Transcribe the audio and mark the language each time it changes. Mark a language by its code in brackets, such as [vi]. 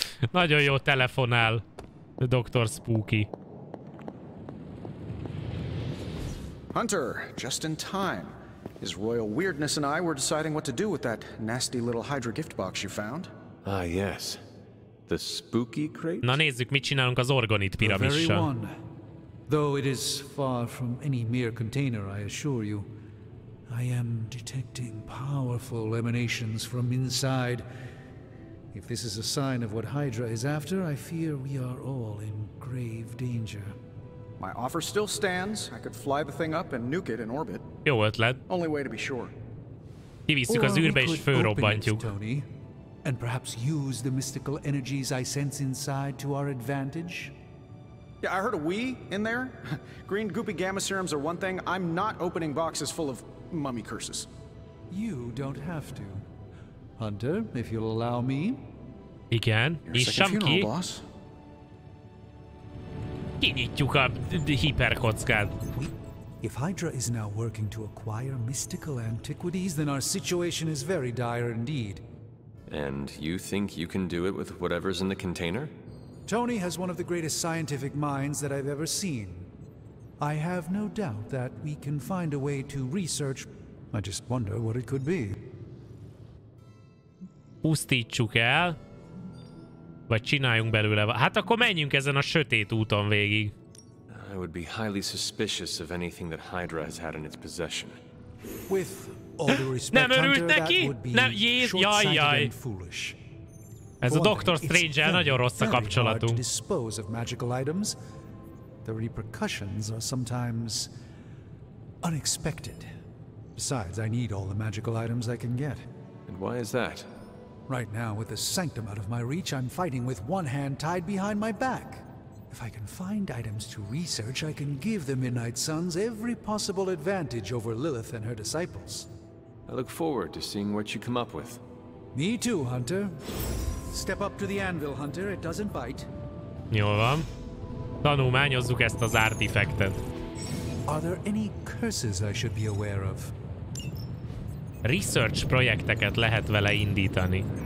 [hu] Nagyon jó telefonál. Dr. Spooky. [en] Hunter, just in time. His royal weirdness and I were deciding what to do with that nasty little Hydra gift box you found. Ah, yes. The spooky crate? [hu] Na nézzük, mit csinálunk az orgonit piramissal. [en] Though it is far from any mere container, I assure you. I am detecting powerful emanations from inside. If this is a sign of what Hydra is after, I fear we are all in grave danger. My offer still stands. I could fly the thing up and nuke it in orbit. [hu] Jó ötlet. [en] Only way to be sure. [hu] Kivisszük az űrbe és fölrobbantjuk. [en] Tony, and perhaps use the mystical energies I sense inside to our advantage. Yeah, I heard a we in there. Green goopy gamma serums are one thing. I'm not opening boxes full of mummy curses. You don't have to. Hunter, if you'll allow me. [hu] Igen, nyissam ki. Kinyitjuk a hiperkockát. [en] If Hydra is now working to acquire mystical antiquities, then our situation is very dire indeed. And you think you can do it with whatever's in the container? Tony has one of the greatest scientific minds that I've ever seen. I have no doubt that we can find a way to research. I just wonder what it could be. [hu] Pusztítsuk el, vagy csináljunk belőle. Hát akkor menjünk ezen a sötét úton végig. [en] I would be highly suspicious of anything that Hydra has had in its possession. With all the respect, Hunter, that would be short-sighted and foolish. [hu] Ez a Doctor Strange-el nagyon rossz a kapcsolatunk. [en] Dispose of magical items. The repercussions are sometimes unexpected. Besides, I need all the magical items I can get. And why is that? Right now, with the sanctum out of my reach, I'm fighting with one hand tied behind my back. If I can find items to research, I can give the Midnight Suns every possible advantage over Lilith and her disciples. I look forward to seeing what you come up with. Me too, Hunter. Step up to the anvil, Hunter. It doesn't bite. [hu] Jól van. Tanulmányozzuk ezt az artifactet. [en] Are there any curses I should be aware of? [hu] Research projekteket lehet vele indítani.